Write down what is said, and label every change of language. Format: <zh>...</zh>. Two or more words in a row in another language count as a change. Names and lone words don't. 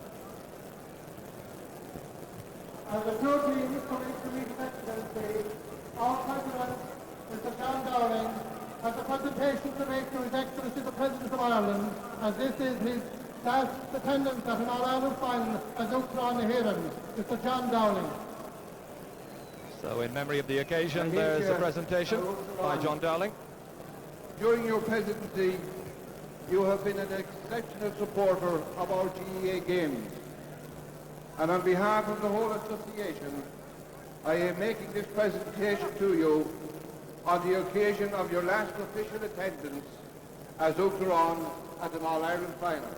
<en>And the third team is coming to meet the our President, Mr. John Dowling, has a presentation to make to His Excellency the President of Ireland, as this is his last attendance at an All-Ireland final as</en> <ga>Uachtaráin na hÉireann.</ga> <en>Mr. John Dowling. So in memory of the occasion, there's a presentation by John Dowling. During your presidency, you have been an exceptional supporter of our GEA games. And on behalf of the whole association, I am making this presentation to you on the occasion of your last official attendance as Uachtaráin at an All-Ireland final.</en>